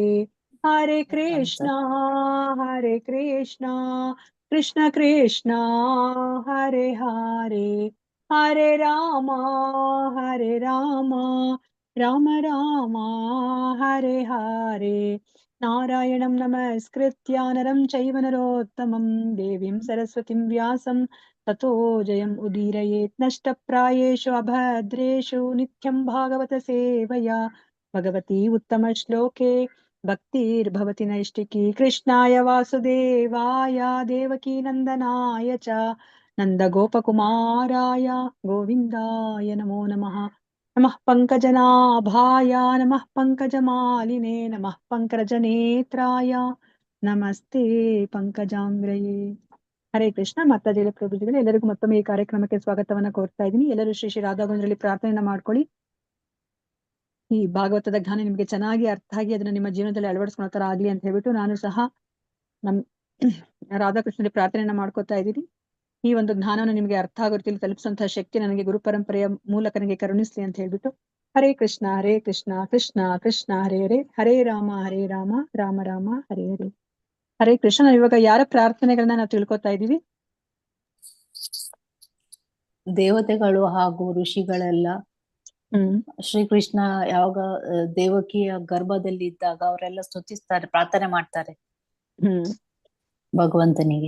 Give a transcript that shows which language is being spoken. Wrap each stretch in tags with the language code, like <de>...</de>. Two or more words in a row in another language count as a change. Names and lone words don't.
<sa>ಹರೇ ಕೃಷ್ಣ ಕೃಷ್ಣ ಕೃಷ್ಣ ಹರೇ ಹರೇ ಹರೇ ರಾಮ ರಾಮ ರಾಮ ಹರೇ ಹರೇ. ನಾರಾಯಣಂ ನಮಸ್ಕೃತ್ಯ ನರಂ ಚೈವ ನರೋತ್ತಮಂ ದೇವೀಂ ಸರಸ್ವತಿಂ ವ್ಯಾಸಂ ತತೋ ಜಯಂ ಉದೀರಯೇತ್. ನಷ್ಟಪ್ರಾಯೇಷು ಅಭದ್ರೇಷು ನಿತ್ಯಂ ಭಾಗವತ ಸೇವಯಾ ಭಗವತಿ ಉತ್ತಮ ಶ್ಲೋಕೆ ಭಕ್ತಿರ್ಭವತಿ ನೈಷ್ಟಿಕಿ. ಕೃಷ್ಣಾಯ ವಾಸುದೇವಾಯ ದೇವಕೀ ನಂದನಾಯ ಚ ನಂದ ಗೋಪಕುಮಾರಾಯ ಗೋವಿಂದಾಯ ನಮೋ ನಮಃ. ನಮಃ ಪಂಕಜನಾಭಾಯ ನಮಃ ಪಂಕಜಮಾಲಿನೇ ನಮಃ ಪಂಕಜನೇತ್ರಾಯ ನಮಸ್ತೆ ಪಂಕಜಾಂಗ್ರಯೇ. ಹರೇ ಕೃಷ್ಣ.</sa> <kn>ಮಾತಾಜಿಗಳ ಪ್ರಭುಜಿಗಳು ಎಲ್ಲರಿಗೂ ಮತ್ತೊಮ್ಮೆ ಈ ಕಾರ್ಯಕ್ರಮಕ್ಕೆ ಸ್ವಾಗತವನ್ನ ಕೋರ್ತಾ ಇದ್ದೀನಿ. ಎಲ್ಲರೂ ಶ್ರೀ ಶ್ರೀ ರಾಧಾ ಗೋವಿಂದರಲ್ಲಿ ಪ್ರಾರ್ಥನೆಯನ್ನ ಮಾಡ್ಕೊಳ್ಳಿ. ಈ ಭಾಗವತದ ಜ್ಞಾನ ನಿಮ್ಗೆ ಚೆನ್ನಾಗಿ ಅರ್ಥ ಆಗಿ ಅದನ್ನ ನಿಮ್ಮ ಜೀವನದಲ್ಲಿ ಅಳವಡಿಸ್ಕೊಳ್ಳೋ ತರ ಆಗ್ಲಿ ಅಂತ ಹೇಳ್ಬಿಟ್ಟು ನಾನು ಸಹ ನಮ್ ರಾಧಾಕೃಷ್ಣರಲ್ಲಿ ಪ್ರಾರ್ಥನೆಯನ್ನ ಮಾಡ್ಕೋತಾ ಇದ್ದೀನಿ. ಈ ಒಂದು ಜ್ಞಾನವನ್ನು ನಿಮಗೆ ಅರ್ಥ ಆಗೋ ರೀತಿಯಲ್ಲಿ ತಲುಪಿಸುವಂತಹ ಶಕ್ತಿ ನನಗೆ ಗುರು ಪರಂಪರೆಯ ಮೂಲಕ ನನಗೆ ಕರುಣಿಸ್ಲಿ ಅಂತ ಹೇಳ್ಬಿಟ್ಟು</kn> <sa>ಹರೇ ಕೃಷ್ಣ ಕೃಷ್ಣ ಕೃಷ್ಣ ಹರೇ ಹರೇ ಹರೇ ರಾಮ ರಾಮ ರಾಮ ಹರೇ ಹರೇ. ಹರೇ ಕೃಷ್ಣ.</sa> <kn>ನಾವ್ ಇವಾಗ ಯಾರ ಪ್ರಾರ್ಥನೆಗಳನ್ನ ನಾವು ತಿಳ್ಕೊತಾ ಇದೀವಿ? ದೇವತೆಗಳು ಹಾಗೂ ಋಷಿಗಳೆಲ್ಲ ಶ್ರೀಕೃಷ್ಣ ಯಾವಾಗ ದೇವಕಿಯ ಗರ್ಭದಲ್ಲಿ ಇದ್ದಾಗ ಅವರೆಲ್ಲ ಸ್ತುತಿಸ್ತಾರೆ, ಪ್ರಾರ್ಥನೆ ಮಾಡ್ತಾರೆ ಭಗವಂತನಿಗೆ.</kn>